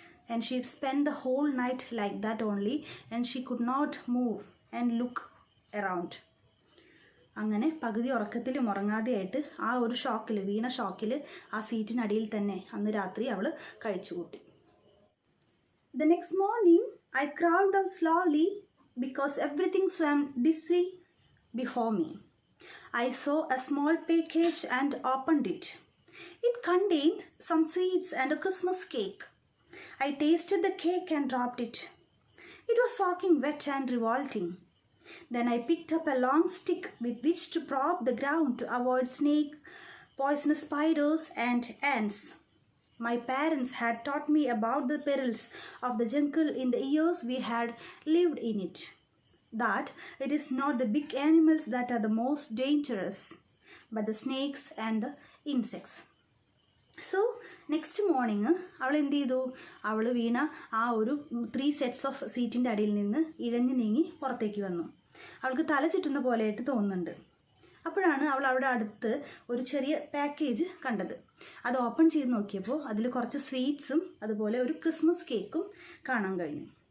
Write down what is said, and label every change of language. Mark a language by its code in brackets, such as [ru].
[en] And she spend the whole night like that only and she could not move and look around. [ml] അങ്ങനെ പകുതി ഉറക്കത്തിലും ഉറങ്ങാതെയായിട്ട് ആ ഒരു വീണ ഷോക്കിൽ ആ സീറ്റിനടിയിൽ തന്നെ അന്ന് രാത്രി അവൾ കഴിച്ചുകൂട്ടി. [en] The next morning, I crawled out slowly because everything swam dizzy before me. I saw a small package and opened it. It contained some sweets and a Christmas cake. I tasted the cake and dropped it. It was soaking wet and revolting. Then I picked up a long stick with which to prop the ground to avoid snakes, poisonous spiders, and ants. My parents had taught me about the perils of the jungle in the years we had lived in it. That it is not the big animals that are the most dangerous, but the snakes and the insects. So next morning [ml] അവൾ എന്ത് ചെയ്തു? അവൾ വീണ ആ ഒരു 3 sets of സീറ്റിൻ്റെ അടിയിൽ നിന്ന് ഇഴഞ്ഞു നീങ്ങി പുറത്തേക്ക് വന്നു. അവൾക്ക് തല ചുറ്റുന്ന പോലെയായിട്ട് തോന്നുന്നുണ്ട്. അപ്പോഴാണ് അവൾ അവിടെ അടുത്ത് ഒരു ചെറിയ പാക്കേജ് കണ്ടത്. അത് ഓപ്പൺ ചെയ്ത് നോക്കിയപ്പോൾ അതിൽ കുറച്ച് സ്വീറ്റ്സും അതുപോലെ ഒരു ക്രിസ്മസ് കേക്കും കാണാൻ കഴിഞ്ഞു.